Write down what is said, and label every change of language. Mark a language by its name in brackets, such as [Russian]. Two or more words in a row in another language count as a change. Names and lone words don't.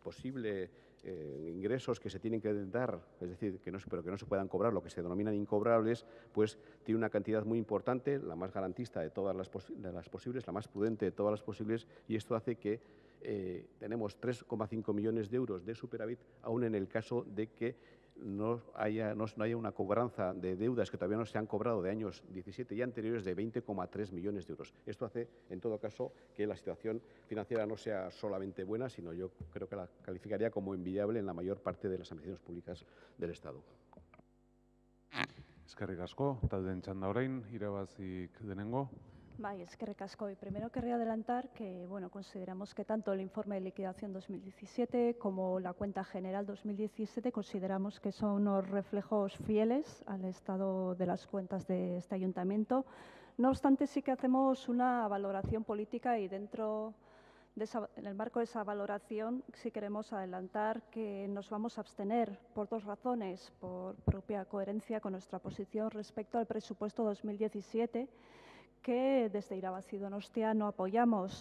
[Spanish] posible ingresos que se tienen que dar, es decir, pero que no se puedan cobrar, lo que se denominan incobrables, pues tiene una cantidad muy importante, la más garantista de todas las posibles, la más prudente de todas las posibles, y esto hace que tenemos 3,5 millones de euros de superávit, aún en el caso de que no haya una cobranza de deudas que todavía no se han cobrado de años 17 y anteriores de 20,3 millones de euros. Esto hace, en todo caso, que la situación financiera no sea solamente buena, sino yo creo que la calificaría como envidiable en la mayor parte de las administraciones públicas del Estado. [Basque] Eskerrik asko, taldeen txanda orain, irabazik denengo. Bai, eskerrik asko. [Spanish] Y primero querría adelantar que, bueno, consideramos que tanto el informe de liquidación 2017 como la cuenta general 2017 consideramos que son unos reflejos fieles al estado de las cuentas de este ayuntamiento. No obstante, sí que hacemos una valoración política y dentro de en el marco de esa valoración sí queremos adelantar que nos vamos a abstener por dos razones, por propia coherencia con nuestra posición respecto al presupuesto 2017, que desde Irabazi Donostia no apoyamos.